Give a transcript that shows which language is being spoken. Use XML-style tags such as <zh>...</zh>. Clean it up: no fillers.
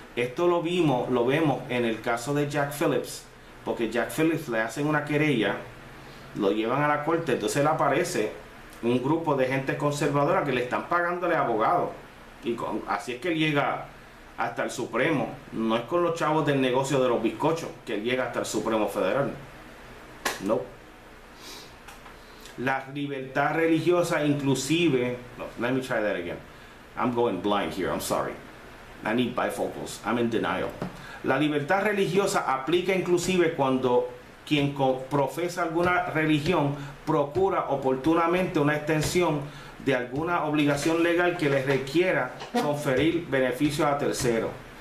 <es>Esto lo vemos en el caso de Jack Phillips, porque Jack Phillips le hacen una querella, lo llevan a la corte, entonces le aparece un grupo de gente conservadora que le están pagándole abogados, y así es que él llega hasta el Supremo. No es con los chavos del negocio de los bizcochos que él llega hasta el Supremo Federal. No. La libertad religiosa inclusive, no,</es> <en>let me try that again. I'm going blind here, I'm sorry. I need bifocals, I'm in denial.</en> <es>La libertad religiosa aplica inclusive cuando quien profesa alguna religión procura oportunamente una extensión de alguna obligación legal que les requiera conferir beneficios a terceros.</es>